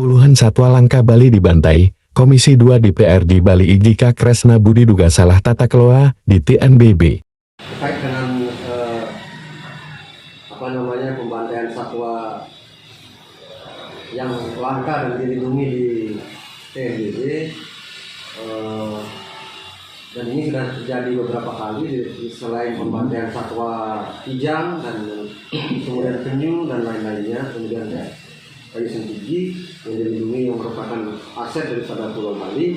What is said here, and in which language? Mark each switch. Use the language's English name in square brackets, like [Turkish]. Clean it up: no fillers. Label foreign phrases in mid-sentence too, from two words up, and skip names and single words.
[Indonesian] Puluhan satwa langka Bali dibantai, Komisi 2 DPRD Bali Idika Kresna Budi duga salah tata kelola di TNBB. Terkait dengan pembantaian satwa yang langka dan dilindungi di TNBB, dan ini sudah terjadi beberapa kali, selain pembantaian satwa kijang dan kemudian penyu dan lain-lainnya, kemudian kayu sentigi yang dilindungi yang merupakan aset daripada Pulau Bali.